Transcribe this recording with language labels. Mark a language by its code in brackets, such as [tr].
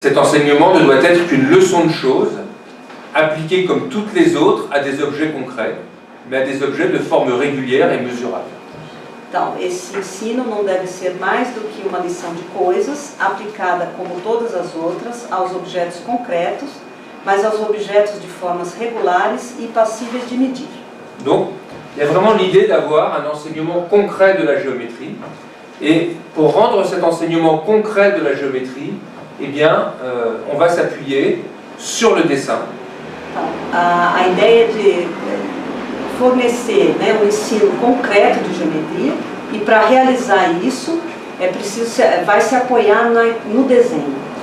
[fr] Cet enseignement ne doit être qu'une leçon de choses, appliquée comme toutes les autres à des objets concrets, mais à des objets de forme régulière et mesurable. [pt] Então, esse ensino não deve ser mais do que uma lição de coisas, aplicada como todas as outras, aos objetos concretos, mas aos objetos de formas regulares e passíveis de medir. [fr] Donc, il y a vraiment l'idée d'avoir un enseignement concret de la géométrie, et pour rendre cet enseignement concret de la géométrie, eh bien, on va s'appuyer sur le dessin. [pt] Então, a ideia de fornecer, né, um ensino concreto de geometria, e para realizar isso é preciso vai se apoiar no desenho.